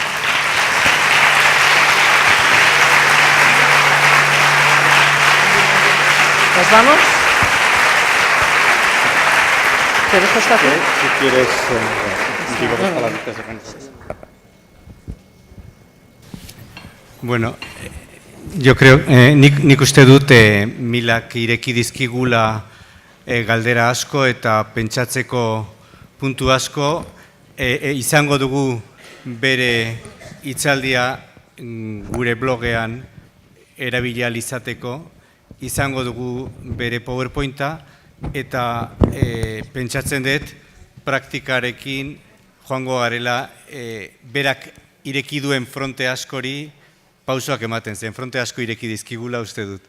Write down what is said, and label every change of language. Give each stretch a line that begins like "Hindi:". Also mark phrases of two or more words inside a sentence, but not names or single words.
Spanish: ¿Nos vamos? ¿Te dejo estar aquí? Si quieres, digo dos palabritas de francés. Bueno, yo creo,
Basque: nik uste dut Milak ireki dizkigula galdera asko eta pentsatzeko puntu asko, izango dugu bere hitzaldia gure blogean erabili ahal izateko, izango dugu bere PowerPointa, eta pentsatzen dut praktikarekin joango garela berak ireki duen fronte askori pausoak ematen zen, fronte asko ireki dizkigula uste dut.